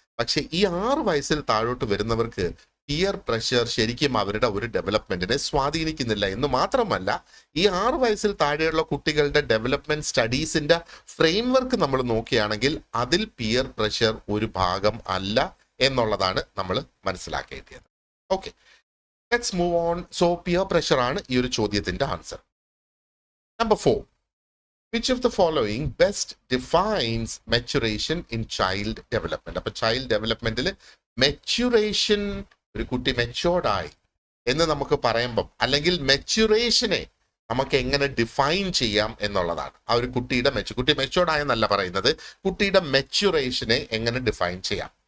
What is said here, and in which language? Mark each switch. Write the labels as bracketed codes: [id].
[ml] പക്ഷെ ഈ 6 വയസ്സിൽ താഴോട്ട് വരുന്നവർക്ക് പിയർ പ്രഷർ ശരിക്കും അവരുടെ ഒരു ഡെവലപ്മെന്റിനെ സ്വാധീനിക്കുന്നില്ല എന്ന് മാത്രമല്ല, ഈ 6 വയസ്സിൽ താഴെയുള്ള കുട്ടികളുടെ ഡെവലപ്മെന്റ് സ്റ്റഡീസിന്റെ ഫ്രെയിംവർക്ക് നമ്മൾ നോക്കുകയാണെങ്കിൽ അതിൽ പിയർ പ്രഷർ ഒരു ഭാഗം അല്ല എന്നുള്ളതാണ് നമ്മൾ മനസ്സിലാക്കേണ്ടത്. Okay, let's move on. So peer pressure ആണ് ഈ ഒരു ചോദ്യത്തിന്റെ answer. [en] Number 4. Which of the following best defines maturation in child development? [ml] അപ്പൊ ചൈൽഡ് ഡെവലപ്മെന്റിൽ മെച്യൂറേഷൻ, ഒരു കുട്ടി മെച്യൂർഡ് ആയി എന്ന് നമുക്ക് പറയുമ്പം, അല്ലെങ്കിൽ മെച്യൂറേഷനെ നമുക്ക് എങ്ങനെ ഡിഫൈൻ ചെയ്യാം എന്നുള്ളതാണ്. ആ ഒരു കുട്ടിയുടെ കുട്ടി മെച്യൂർഡ് ആയെന്നല്ല പറയുന്നത്, കുട്ടിയുടെ മെച്യൂറേഷനെ എങ്ങനെ ഡിഫൈൻ ചെയ്യാം.